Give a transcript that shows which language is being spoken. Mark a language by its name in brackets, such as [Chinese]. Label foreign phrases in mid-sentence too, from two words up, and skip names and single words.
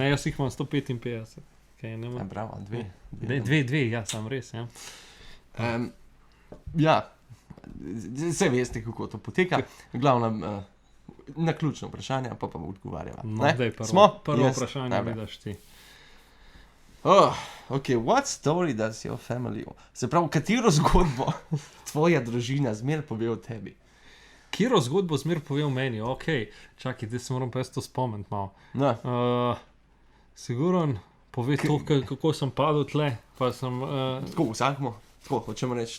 [Slovenian] Ne, jaz jih imam 155. Okay, Ja, bravo, dve. Dve, ja, sam res, ja. Ja, vse veste, kako to poteka. Glavnem, na ključno vprašanje, pa odgovarjava. No, daj, prvo vprašanje Dobre. vidiš ti. [English] Ok, what story does your family... [Slovenian] Se pravi, katero zgodbo tvoja družina zmer pove o tebi? Kjero zgodbo zmer pove o meni? Ok, čakaj, zdaj se moram pa jaz to spomniti malo. No, Siguran, pove to, kako sem padel tle, pa sem... tako vsakmo, tako hočemo reči.